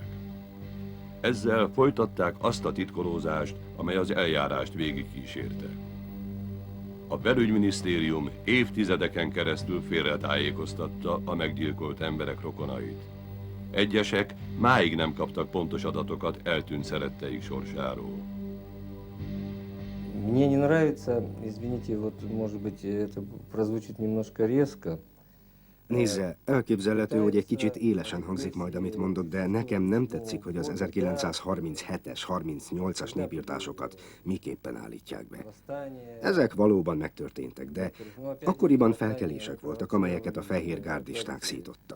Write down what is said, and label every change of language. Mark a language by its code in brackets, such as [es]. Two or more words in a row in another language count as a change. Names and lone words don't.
[hu] Ezzel folytatták azt a titkolózást, amely az eljárást végigkísérte. A belügyminisztérium évtizedeken keresztül félretájékoztatta a meggyilkolt emberek rokonait. Egyesek máig nem kaptak pontos adatokat eltűnt szeretteik sorsáról. [ru] Мне не нравится, извините, вот, может быть, это прозвучит немножко резко. [hu] Nézze, elképzelhető, hogy egy kicsit élesen hangzik majd, amit mondok, de nekem nem tetszik, hogy az 1937-es, 38-as népírtásokat miképpen állítják be. Ezek valóban megtörténtek, de akkoriban felkelések voltak, amelyeket a fehér gárdisták szítottak.